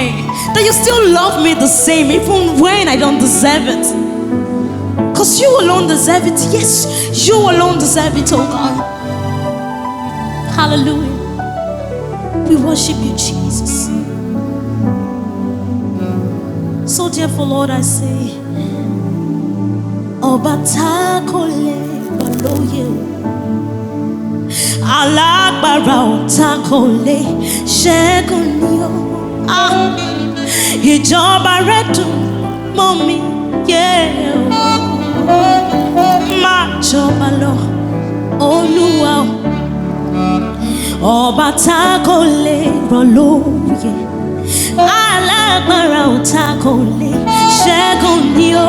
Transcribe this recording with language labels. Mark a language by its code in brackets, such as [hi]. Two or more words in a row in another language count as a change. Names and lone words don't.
[en] That you still love me the same, even when I don't deserve it. Because you alone deserve it. Yes, you alone deserve it, oh God. Hallelujah. We worship you, Jesus. So therefore, Lord, I say, [yo] Obatakole baloye, Alagbara otakole shegunyo. Ìjọba rẹ̀ dùn mọ́ mi, yeah. Máa jọba lọ, Olúwa o. Ọba tá kò lè rọ̀ lóyè, alágbára ò tá kò lè ṣẹ́gun ni o.